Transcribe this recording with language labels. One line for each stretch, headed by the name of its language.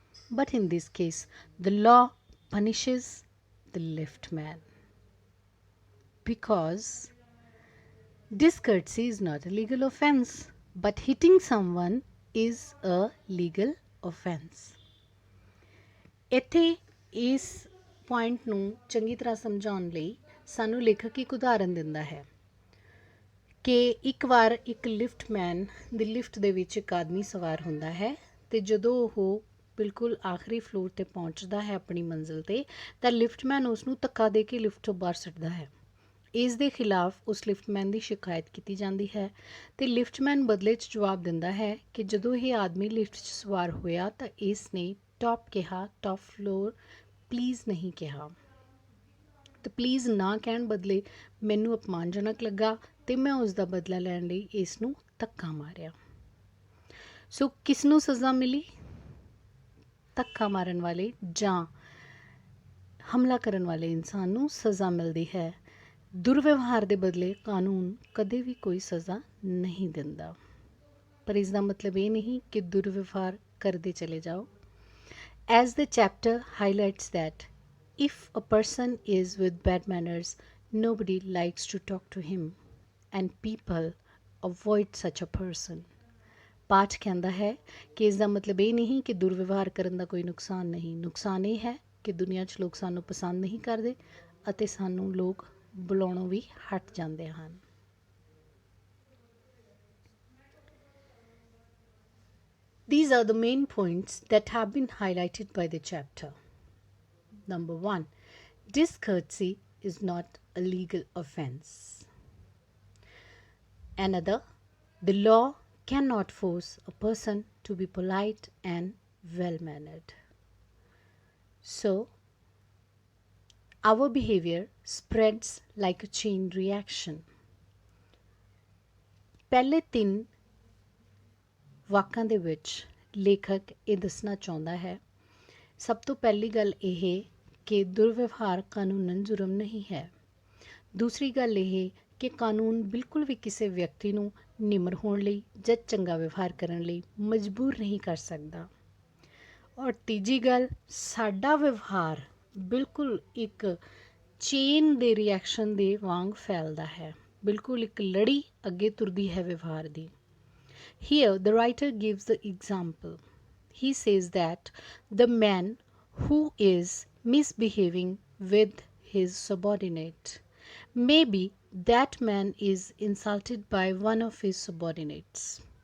English: But in this case, the law punishes the liftman because discourtesy is not a legal offense, but hitting someone is a legal offense.
Punjabi: ਇੱਥੇ ਇਸ point ਨੂੰ ਚੰਗੀ ਤਰ੍ਹਾਂ ਸਮਝਾਉਣ ਲਈ ਸਾਨੂੰ ਲੇਖਕ ਇੱਕ ਉਦਾਹਰਨ ਦਿੰਦਾ ਹੈ ਕਿ ਇੱਕ ਵਾਰ ਇੱਕ ਲਿਫਟਮੈਨ ਦੀ ਲਿਫਟ ਦੇ ਵਿੱਚ ਇੱਕ ਆਦਮੀ ਸਵਾਰ ਹੁੰਦਾ ਹੈ ਅਤੇ ਜਦੋਂ ਉਹ ਬਿਲਕੁਲ ਆਖਰੀ ਫਲੋਰ 'ਤੇ ਪਹੁੰਚਦਾ ਹੈ ਆਪਣੀ ਮੰਜ਼ਿਲ 'ਤੇ, ਤਾਂ ਲਿਫਟਮੈਨ ਉਸ ਨੂੰ ਧੱਕਾ ਦੇ ਕੇ ਲਿਫਟ ਤੋਂ ਬਾਹਰ ਸੁੱਟਦਾ ਹੈ। ਇਸ ਦੇ ਖਿਲਾਫ ਉਸ ਲਿਫਟਮੈਨ ਦੀ ਸ਼ਿਕਾਇਤ ਕੀਤੀ ਜਾਂਦੀ ਹੈ ਅਤੇ ਲਿਫਟਮੈਨ ਬਦਲੇ 'ਚ ਜਵਾਬ ਦਿੰਦਾ ਹੈ ਕਿ ਜਦੋਂ ਇਹ ਆਦਮੀ ਲਿਫਟ 'ਚ ਸਵਾਰ ਹੋਇਆ ਤਾਂ ਇਸ ਨੇ ਟੌਪ ਕਿਹਾ,
English: top floor please
Punjabi: ਨਹੀਂ ਕਿਹਾ, ਅਤੇ ਪਲੀਜ਼ ਨਾ ਕਹਿਣ ਬਦਲੇ ਮੈਨੂੰ ਅਪਮਾਨਜਨਕ ਲੱਗਾ ਅਤੇ ਮੈਂ ਉਸ ਦਾ ਬਦਲਾ ਲੈਣ ਲਈ ਇਸ ਨੂੰ ਧੱਕਾ ਮਾਰਿਆ। ਸੋ ਕਿਸ ਨੂੰ ਸਜ਼ਾ ਮਿਲੀ? ਧੱਕਾ ਮਾਰਨ ਵਾਲੇ ਜਾਂ ਹਮਲਾ ਕਰਨ ਵਾਲੇ ਇਨਸਾਨ ਨੂੰ ਸਜ਼ਾ ਮਿਲਦੀ ਹੈ। ਦੁਰਵਿਵਹਾਰ ਦੇ ਬਦਲੇ ਕਾਨੂੰਨ ਕਦੇ ਵੀ ਕੋਈ ਸਜ਼ਾ ਨਹੀਂ ਦਿੰਦਾ, ਪਰ ਇਸ ਦਾ ਮਤਲਬ ਇਹ ਨਹੀਂ ਕਿ ਦੁਰਵਿਵਹਾਰ ਕਰਦੇ ਚਲੇ ਜਾਓ।
English: As the chapter highlights that if a person is with bad manners, nobody likes to talk to him and people avoid such a person.
Punjabi: ਪਾਠ ਕਹਿੰਦਾ ਹੈ ਕਿ ਇਸ ਦਾ ਮਤਲਬ ਇਹ ਨਹੀਂ ਕਿ ਦੁਰਵਿਵਹਾਰ ਕਰਨ ਦਾ ਕੋਈ ਨੁਕਸਾਨ ਨਹੀਂ। ਨੁਕਸਾਨ ਇਹ ਹੈ ਕਿ ਦੁਨੀਆ 'ਚ ਲੋਕ ਸਾਨੂੰ ਪਸੰਦ ਨਹੀਂ ਕਰਦੇ ਅਤੇ ਸਾਨੂੰ ਲੋਕ ਬੁਲਾਉਣੋਂ ਵੀ ਹਟ ਜਾਂਦੇ ਹਨ।
English: These are the main points that have been highlighted by the chapter. Number 1, discourtesy is not a legal offense. Another, the law cannot force a person to be polite and well mannered. So, our behavior spreads like a chain reaction.
Punjabi: ਪਹਿਲੇ 3 ਵਾਕਾਂ ਦੇ ਵਿੱਚ ਲੇਖਕ ਇਹ ਦੱਸਣਾ ਚਾਹੁੰਦਾ ਹੈ, ਸਭ ਤੋਂ ਪਹਿਲੀ ਗੱਲ ਇਹ ਕਿ ਦੁਰਵਿਵਹਾਰ ਕਾਨੂੰਨਨ ਜੁਰਮ ਨਹੀਂ ਹੈ। ਦੂਸਰੀ ਗੱਲ ਇਹ ਕਿ ਕਾਨੂੰਨ ਬਿਲਕੁਲ ਵੀ ਕਿਸੇ ਵਿਅਕਤੀ ਨੂੰ ਨਿਮਰ ਹੋਣ ਲਈ ਜਾਂ ਚੰਗਾ ਵਿਵਹਾਰ ਕਰਨ ਲਈ ਮਜਬੂਰ ਨਹੀਂ ਕਰ ਸਕਦਾ। ਔਰ ਤੀਜੀ ਗੱਲ, ਸਾਡਾ ਵਿਵਹਾਰ ਬਿਲਕੁਲ ਇੱਕ ਚੇਨ ਦੇ ਰਿਐਕਸ਼ਨ ਦੇ ਵਾਂਗ ਫੈਲਦਾ ਹੈ, ਬਿਲਕੁਲ ਇੱਕ ਲੜੀ ਅੱਗੇ ਤੁਰਦੀ ਹੈ ਵਿਵਹਾਰ ਦੀ।
English: Here the writer gives the example. He says that the man who is misbehaving with his subordinate, maybe that man is insulted by one of his subordinates.